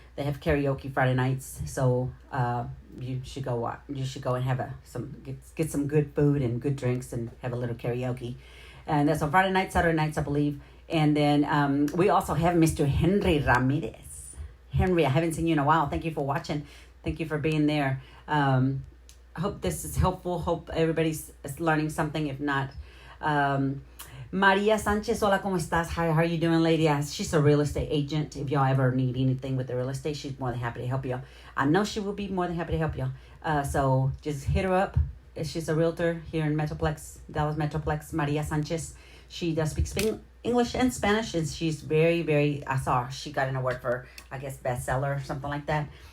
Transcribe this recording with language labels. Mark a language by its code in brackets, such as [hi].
[en] They have karaoke Friday nights, so you should go and have get some good food and good drinks and have a little karaoke. And that's on Friday nights, Saturday nights, I believe. And then we also have Mr. Henry Ramirez. Henry, I haven't seen you in a while. Thank you for watching. Thank you for being there. I hope this is helpful. Hope everybody's learning something. If not, [es] Maria Sanchez, hola, ¿cómo estás? [en] How are you doing, lady? She's a real estate agent. If y'all ever need anything with the real estate, she's more than happy to help you. I know she will be more than happy to help you. So just hit her up. She's a realtor here in Metroplex, Dallas Metroplex, Maria Sanchez. She does speak English and Spanish, and she's very, very, I saw her. She got an award for, I guess, bestseller or something like that.